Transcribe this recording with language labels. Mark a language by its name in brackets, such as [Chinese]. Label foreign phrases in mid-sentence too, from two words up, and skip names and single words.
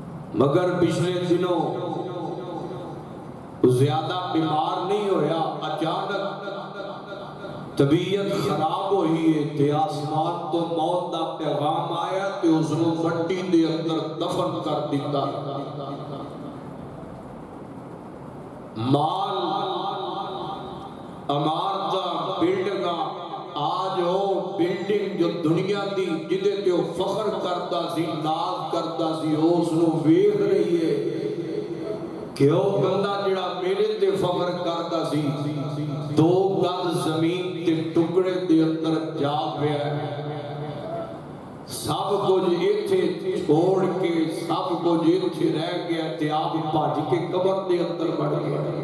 [Punjabi] مگر پچھلے دنوں زیادہ بیمار نہیں ہویا، اچانک طبیعت خراب ہوئی ہے تے آسمان تو موت دا پیغام آیا تے اس نو مٹی دے اندر دفن کر دیتا۔ مال عمارتاں بلڈنگاں آج وہ بلڈنگ جو دنیا دی جدے تے وہ فخر کرتا سی، ناز کرتا سی، اس نو ویکھ رہی ہے کہ وہ بندہ جڑا میرے تے فخر کرتا سی 2 گز زمین تے ٹکڑے دے اندر جا پیا ہے، سب کچھ ایتھے چھوڑ کے سب کچھ ایتھے رہ گیا تے آپ بھج کے قبر دے اندر بڑھ گیا۔